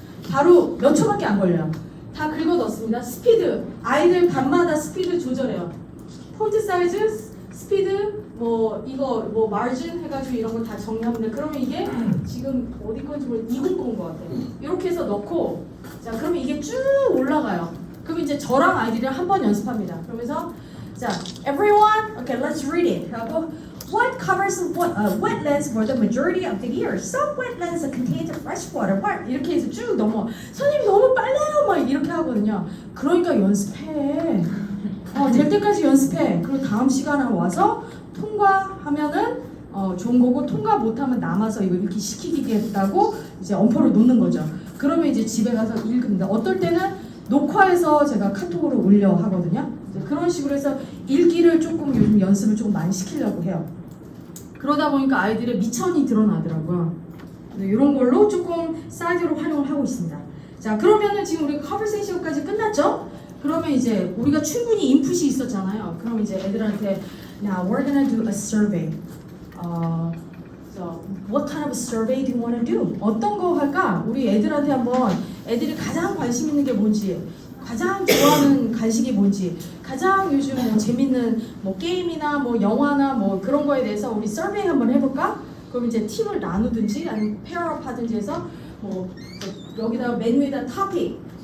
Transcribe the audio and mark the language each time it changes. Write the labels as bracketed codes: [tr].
[ko] 바로 몇 초밖에 안 걸려요. 다 긁어 넣습니다. 스피드 아이들 밤마다 스피드 조절해요. 폰트 사이즈, 스피드, 뭐 이거 뭐 마진 해가지고 이런 거 다 정리합니다. 그러면 이게 지금 어디 건지 모르 2090 것 같아요. 이렇게 해서 넣고 자 그러면 이게 쭉 올라가요. 그럼 이제 저랑 아이들이랑 한 번 연습합니다. 그러면서 자 [en] everyone, okay, let's read it. [ko] 하고 [en] what covers wetlands for the majority of the year? Some wetlands contain freshwater. [ko] 이렇게 해서 쭉 넘어. 선생님 너무 빨라요, 막 이렇게 하거든요. 그러니까 연습해. 될 때까지 연습해. 그리고 다음 시간에 와서 통과하면은 좋은 거고 통과 못하면 남아서 이거 이렇게 시키겠다고 이제 엄포를 놓는 거죠. 그러면 이제 집에 가서 읽습니다. 어떨 때는 녹화해서 제가 카톡으로 올려 하거든요. 그런 식으로 해서 읽기를 조금 요즘 연습을 조금 많이 시키려고 해요. 그러다 보니까 아이들의 미천이 드러나더라고요. 이런 걸로 조금 사이드로 활용을 하고 있습니다. 자 그러면은 지금 우리 컨버세이션까지 끝났죠? 그러면 이제 우리가 충분히 인풋이 있었잖아요. 그럼 이제 애들한테 [en] Now we're gonna do a survey. So what kind of a survey do you want to do? [ko] 어떤 거 할까? 우리 애들한테 한번 애들이 가장 관심 있는 게 뭔지, 가장 좋아하는 간식이 뭔지, 가장 요즘 뭐 재밌는 뭐 게임이나 뭐 영화나 뭐 그런 거에 대해서 우리 서베이 한번 해볼까? 그럼 이제 팀을 나누든지 아니면 페어업 하든지 해서 뭐 여기다가 맨 위에다 토픽.